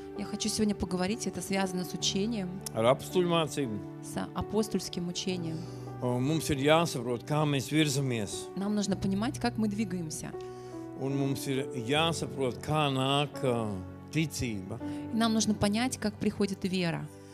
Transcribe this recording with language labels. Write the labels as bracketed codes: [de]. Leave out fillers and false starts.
[ru] Я хочу сегодня поговорить, это связано с учением, [lv] ar apstuļu mācību. [ru] с апостольским учением. [lv] Mums ir jāsaprot, kā mēs virzamies, [ru] Нам нужно понимать, как мы двигаемся. [lv] un mums ir jāsaprot, kā nāk ticība, [ru] И нам нужно понять, как приходит вера,